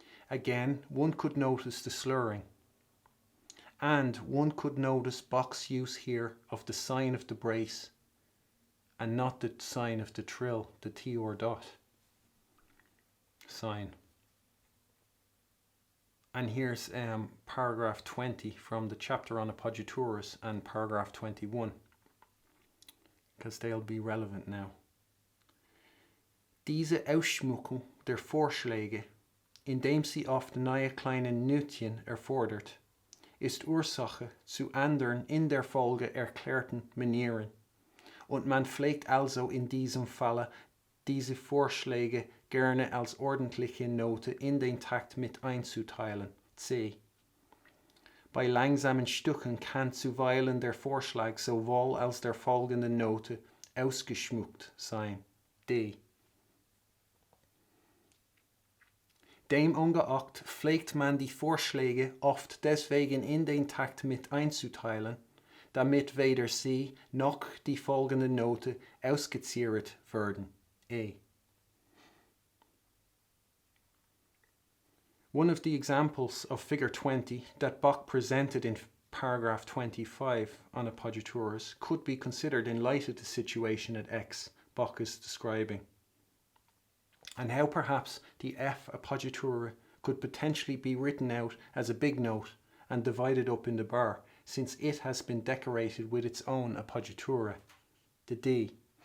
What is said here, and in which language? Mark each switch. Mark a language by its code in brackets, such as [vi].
[en] Again, one could notice the slurring, and one could notice Bach's use here of the sign of the brace and not the sign of the trill, the T or dot sign. And here's paragraph 20 from the chapter on appoggiaturas and paragraph 21. Because they'll be relevant now. [de] Diese Ausschmückung der Vorschläge, indem sie oft neue kleine Nütchen erfordert, ist Ursache zu anderen in der Folge erklärten Manieren, und man pflegt also in diesem Falle diese Vorschläge gerne als ordentliche Note in den Takt mit einzuteilen, C. Bei langsamen Stücken kann zuweilen der Vorschlag sowohl als der folgenden Note ausgeschmückt sein, D. Demungeachtet pflegt man die Vorschläge oft deswegen in den Takt mit einzuteilen, damit weder sie noch die folgende Note ausgeziert werden, E. [en] One of the examples of figure 20 that Bach presented in paragraph 25 on appoggiaturas could be considered in light of the situation at X Bach is describing, and how perhaps the F appoggiatura could potentially be written out as a big note and divided up in the bar, since it has been decorated with its own appoggiatura, the D.